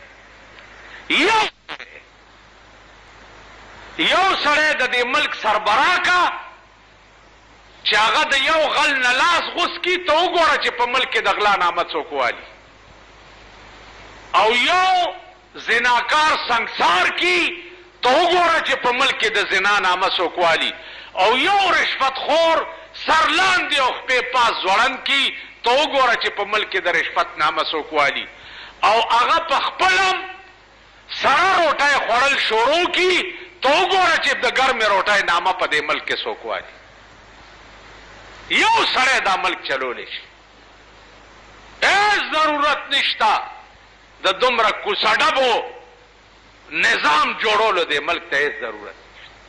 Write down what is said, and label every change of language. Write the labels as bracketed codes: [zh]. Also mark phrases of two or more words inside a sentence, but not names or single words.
[ps] یو سړی د دې ملک سربراه کا چې هغه د یو غل نه لاس غوس کی ته وګوره چې په ملک کې د غلا نامه څوک والي او یو زناکار سنگسار کی تو وګوره چې په ملک کې د زنا نامه څوک والي او یو رشوت خور سر لاندې او خپې پاس ځوړند کی تو وګوره چې په ملک کې د رشوت نامه څوک والي او هغه په خپلم سره روټۍ خوړل شروع کی تو وګوره چې د ګرمې روټۍ نامه په دې ملک کې څوک والي یو سړی دا ملک چلولی شي هیڅ ضرورت نشته د دومره کوڅه ډبو نظام جوړولو دې ملک ته هیڅ ضرورت نشته